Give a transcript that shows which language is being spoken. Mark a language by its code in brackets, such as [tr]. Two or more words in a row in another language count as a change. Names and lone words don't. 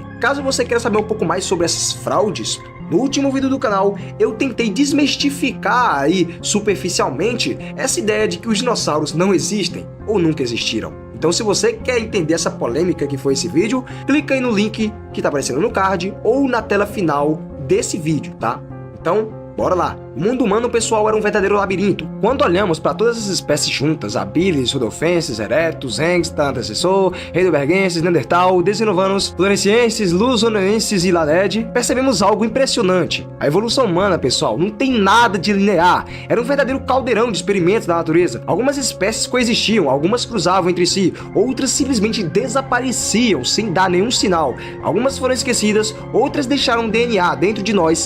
[pt] Caso você queira saber um pouco mais sobre essas fraudes, no último vídeo do canal, eu tentei desmistificar aí, superficialmente, essa ideia de que os dinossauros não existem ou nunca existiram. Então, se você quer entender essa polêmica que foi esse vídeo, clica aí no link que está aparecendo no card ou na tela final desse vídeo, tá? Então, Bora lá. O mundo humano, pessoal, era um verdadeiro labirinto. Quando olhamos para todas as espécies juntas, habilis, rudolfenses, erectus, hengsta, antecessor, heidelbergenses, neandertal, desinovanos, floresienses, luzonenses e laded, percebemos algo impressionante. A evolução humana, pessoal, não tem nada de linear. Era um verdadeiro caldeirão de experimentos da natureza. Algumas espécies coexistiam, algumas cruzavam entre si, outras simplesmente desapareciam sem dar nenhum sinal. Algumas foram esquecidas, outras deixaram DNA dentro de nós.